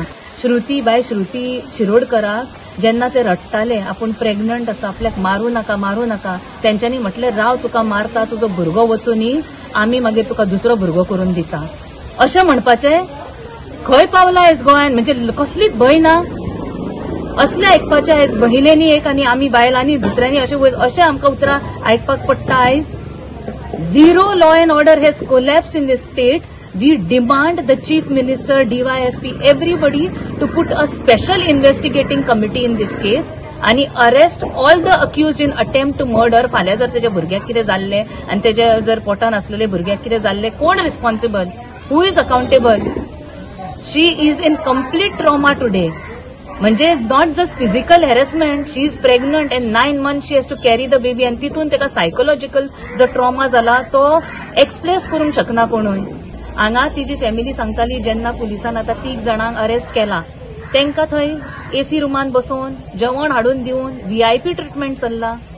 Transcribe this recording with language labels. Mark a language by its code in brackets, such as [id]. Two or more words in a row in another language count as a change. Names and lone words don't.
[kok] श्रुती शिरोडकराक जेन्ना ते रडटाले आपूण प्रेग्नंट आसा, आपल्याक मारूं नाका, तेंच्यांनी म्हटलें राव तुका मारता, तुजो भुरगो वचूनी आमी मागीर तुका दुसरो भुरगो करून दिता, अशें म्हणपाचें खंय पावला आयज गोंयान? म्हणजे कसलीच भंय ना असले आयकपाचे आयज महिलेनी एक आनी आमी बायलांनी दुसऱ्यांनी अशें आमकां उतरां आयकपाक पडटा। [en] आयज zero law and order has collapsed in this state. We demand the Chief Minister, DYSP, everybody to put a special investigating committee in this case and arrest all the accused in attempt to murder. [kok] फाल्यां जर तेजे भुरग्याक कितें जाल्लें आनी तेजे जर पोटान आसलेले भुरग्याक कितें जाल्लें, कोण रिस्पॉन्सिबल? [en] who is accountable? she is in complete trauma today. म्हणजे not just physical harassment, she is pregnant and 9 months she has to carry the baby, [kok] आनी तितून तेका सायकोलॉजिकल जो ट्रॉमा जाला तो एक्सप्रेस करूंक शकना कोणूय। हांगा तिजी फॅमिली सांगताली जेन्ना पुलिसान आता 3 जाणांक अरेस्ट केला, तांकां थंय एसी रुमान बसोवन जेवण हाडून दिवन VIP ट्रिटमेंट चल्ला।